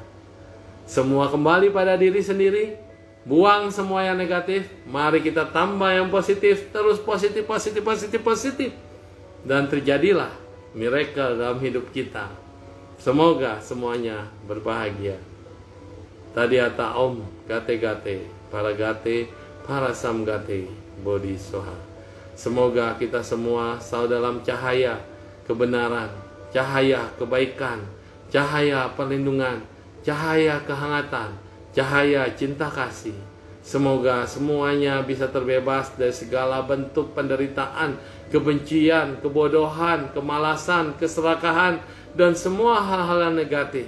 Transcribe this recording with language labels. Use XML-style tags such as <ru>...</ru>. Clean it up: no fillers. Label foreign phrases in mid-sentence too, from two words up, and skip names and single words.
<id>Semua kembali pada diri sendiri. Buang semua yang negatif. Mari kita tambah yang positif. Terus positif, positif, positif, positif. Dan terjadilah miracle dalam hidup kita. Semoga semuanya berbahagia.</id> <sa>Tadiata Om Gate Gate, para Gate, para Sam Gate, Bodhi Soha.</sa> <id>Semoga kita semua selalu dalam cahaya kebenaran, cahaya kebaikan, cahaya perlindungan, cahaya kehangatan, cahaya cinta kasih. Semoga semuanya bisa terbebas dari segala bentuk penderitaan, kebencian, kebodohan, kemalasan, keserakahan, dan semua hal-hal yang negatif.</id>